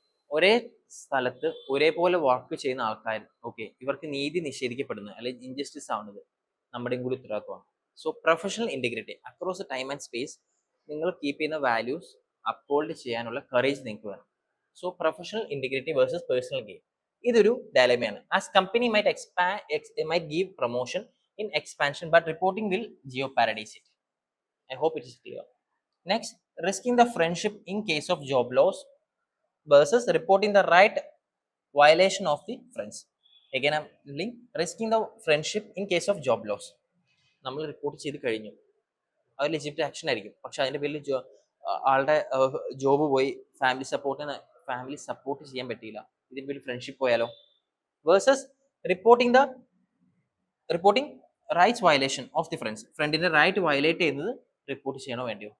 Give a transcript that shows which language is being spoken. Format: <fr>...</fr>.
<ml>ഒരേ സ്ഥലത്ത് ഒരേപോലെ വർക്ക് ചെയ്യുന്ന ആൾക്കാർ, ഓക്കെ, ഇവർക്ക് നീതി നിഷേധിക്കപ്പെടുന്നത് അല്ലെങ്കിൽ ഇൻജസ്റ്റിസ് ആവുന്നത് നമ്മുടെയും കൂടി ഉത്തരവാദിത്വമാണ്.</ml> <en>so professional integrity across the time and space,</en> <ml>നിങ്ങൾ കീപ്പ് ചെയ്യുന്ന വാല്യൂസ് അപ്ഹോൾഡ് ചെയ്യാനുള്ള കറേജ് നിങ്ങൾക്ക് വേണം. So professional integrity versus personal gain, ഇതൊരു ഡയലമയാണ്.</ml> <en>As company might give promotion in expansion, but reporting will jeopardize it. I hope it is clear. Next, risking the friendship in case of job loss versus reporting the right violation of the friends. Again, I'm link risking the friendship in case of job loss.</en> <ml>നമ്മൾ report ചെയ്ത് കഴിഞ്ഞു, അത് legitimate action ആയിരിക്കും. പക്ഷെ അതിന്റെ പേരിൽ ആളുടെ job പോയി, ഫാമിലി സപ്പോർട്ടിന് ഫാമിലി സപ്പോർട്ട് ചെയ്യാൻ പറ്റിയില്ല, ഇതിൻ്റെ ഒരു ഫ്രണ്ട്ഷിപ്പ് പോയാലോ? Versus reporting reporting rights violation of the ഫ്രണ്ടിന്റെ റൈറ്റ് വയലേറ്റ് ചെയ്യുന്നത് റിപ്പോർട്ട് ചെയ്യണോ വേണ്ടിയോ?</ml>